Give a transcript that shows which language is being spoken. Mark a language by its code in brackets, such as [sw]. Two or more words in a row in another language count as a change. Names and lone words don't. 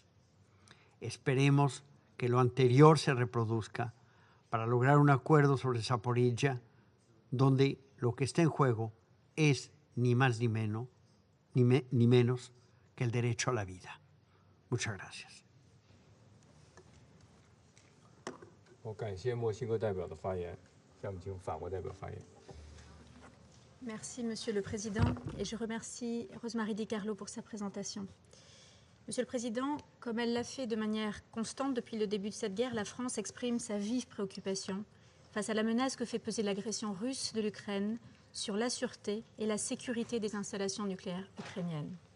[es] Esperemos que lo anterior se reproduzca para lograr un acuerdo sobre Zaporizhzhia, donde lo que está en juego es ni más ni menos, ni menos que el derecho a la vida. Muchas gracias. [zh] 我感谢墨西哥代表的发言，下面请法国代表发言。 [fr] Merci, Monsieur le Président, et je remercie Rosemary DiCarlo pour sa présentation. Monsieur le Président, comme elle l'a fait de manière constante depuis le début de cette guerre, la France exprime sa vive préoccupation face à la menace que fait peser l'agression russe de l'Ukraine sur la sûreté et la sécurité des installations nucléaires ukrainiennes.